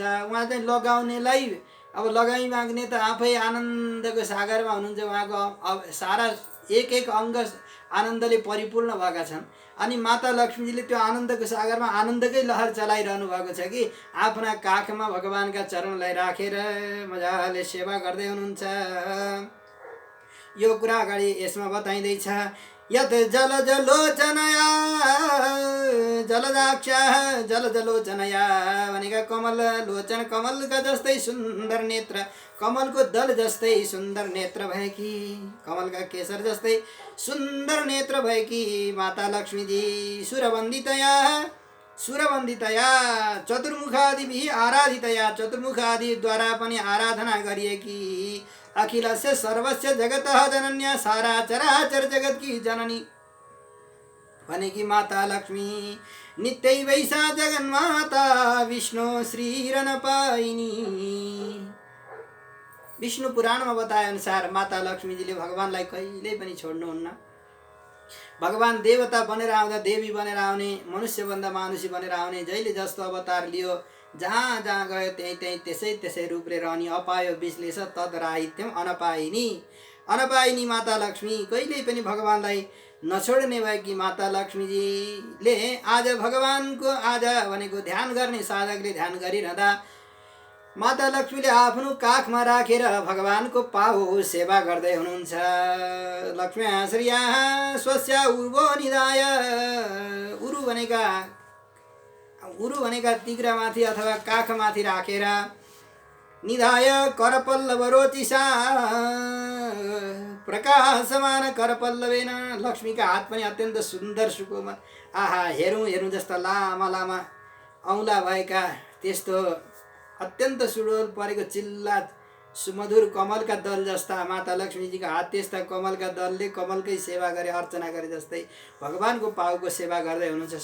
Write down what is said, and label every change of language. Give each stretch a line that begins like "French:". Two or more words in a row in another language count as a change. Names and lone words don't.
Nepali: उहाँ चाहिँ लगाउनेलाई, अब लगाई माग्ने त आफै आनन्दको सागरमा हुनुहुन्छ, उहाँको सारा एक एक अङ्ग आनन्दले परिपूर्ण भएका छन्। अनि माता लक्ष्मीजीले त्यो आनन्दको सागरमा आनन्दकै लहर चलाइरहनु भएको छ कि आफ्ना काखमा भगवानका चरणलाई राखेर मजाले सेवा गर्दै हुनुहुन्छ। यो कुरा अगाडि यसमा बताइँदैछ,
Sanskrit: यत जलजलोचनया जलजाक्षा जलजलोचनया
Nepali: भनेका कमल लोचन, कमलका जस्तै सुन्दर नेत्र, कमलको दल जस्तै सुन्दर नेत्र भएकी, कमलका केसर जस्तै सुन्दर नेत्र भएकी माता लक्ष्मीजी
Sanskrit: सुरवन्दितया सुरवन्दितया चतुर्मुखादिभिः आराधितया,
Nepali: चतुर्मुखादिद्वारा पनि आराधना गरिएकी,
Sanskrit: अखिलस्य सर्वस्य जगतः जनन्या
Nepali: सारा चराचर जगत की जननी भनेकी माता लक्ष्मी
Sanskrit: नित्यै वैसा जगन्माता विष्णु श्रीरनपाइनी।
Nepali: विष्णु पुराणमा बताए अनुसार माता लक्ष्मीजीले भगवानलाई कहिल्यै पनि छोड्नुहुन्न। भगवान देवता बनेर आउँदा देवी बनेर आउने, मनुष्यभन्दा मानुषी बनेर आउने, जहिले जस्तो अवतार लियो, जहाँ जहाँ गयो त्यहीँ त्यहीँ त्यसै त्यसै रूपले रहने।
Sanskrit: अपायो विश्लेष तद राहित्यम अनपाइनी, अनपाइनी
Nepali: माता लक्ष्मी कहिल्यै पनि भगवानलाई नछोड्ने भएकी माता लक्ष्मीजीले आज भगवानको आज भनेको ध्यान गर्ने साधकले ध्यान गरिरहँदा माता लक्ष्मीले आफ्नो काखमा राखेर भगवानको पाउ सेवा गर्दै हुनुहुन्छ।
Sanskrit: लक्ष्मी श्रिया स्वस्या उर्वो निधाय,
Nepali: उरु भनेका तिग्रामाथि अथवा काखमाथि राखेर
Sanskrit: निधाय करपल्लव रोचिसा प्रकाशमान करपल्लवेन,
Nepali: लक्ष्मीका हात पनि अत्यन्त सुन्दर सुकोमल, आहा हेरौँ हेरौँ जस्ता लामा लामा औँला भएका त्यस्तो अत्यन्त सुडोल परेको चिल्ला सुमधुर कमलका दल जस्ता माता लक्ष्मीजीका हात त्यस्ता कमलका दलले कमलकै सेवा गरे, अर्चना गरे जस्तै भगवानको पाउको सेवा गर्दै हुनुहुन्छ।